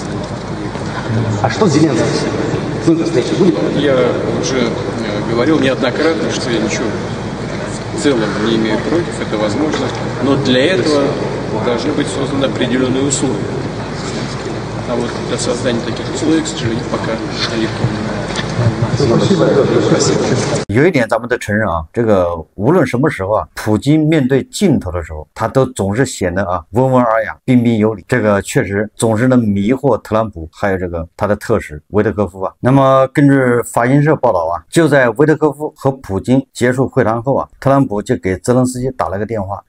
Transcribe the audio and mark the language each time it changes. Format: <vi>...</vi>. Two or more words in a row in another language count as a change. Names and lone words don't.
<ru>А что с Зеленским? С ним встреча будет? Я уже говорил неоднократно, что я ничего в целом не имею против, это возможно, но для этого должны быть созданы определенные условия. А вот для soздания таких условий, к сожалению, пока далеко.</ru> <zh>有一点咱们得承认啊，这个无论什么时候啊，普京面对镜头的时候，他都总是显得啊温文尔雅、彬彬有礼，这个确实总是能迷惑特朗普，还有这个他的特使维特科夫啊。那么根据法新社报道啊，就在维特科夫和普京结束会谈后啊，特朗普就给泽连斯基打了个电话。</zh>